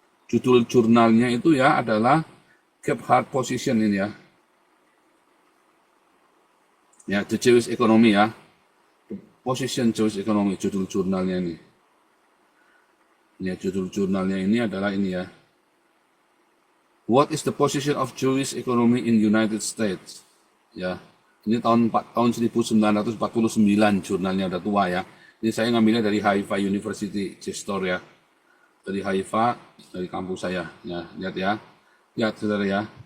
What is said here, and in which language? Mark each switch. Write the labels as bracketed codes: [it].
[id] Judul jurnalnya itu ya adalah Gebhard Position ini ya. Ya, The Jewish Economy ya. The Position Jewish Economy, judul jurnalnya ini. Ya, judul jurnalnya ini adalah ini ya. [en] What is the position of Jewish economy in United States? [id] Ya, ini tahun 1949 jurnalnya, udah tua ya. Ini saya ngambilnya dari Haifa University Gestor ya. Dari Haifa, dari kampus saya. Ya, lihat ya. Lihat saudara ya.